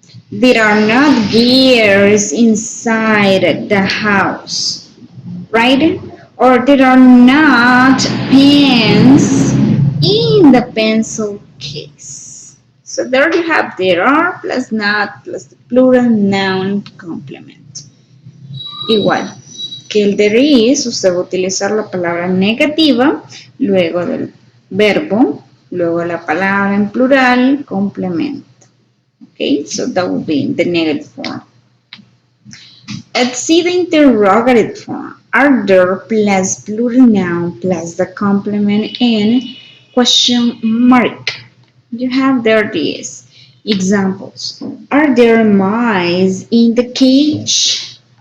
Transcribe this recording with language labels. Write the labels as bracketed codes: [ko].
[en] There are not gears inside the house, right? Or there are not pens in the pencil case. So there you have there are plus not plus the plural noun complement. [es] Igual que el there is, usted va a utilizar la palabra negativa, luego del verbo, luego la palabra en plural, complemento. [en] Okay, so that would be the negative form. Let's see the interrogative form. Are there plus plural noun plus the complement and question mark? You have there these examples. Are there mice in the cage?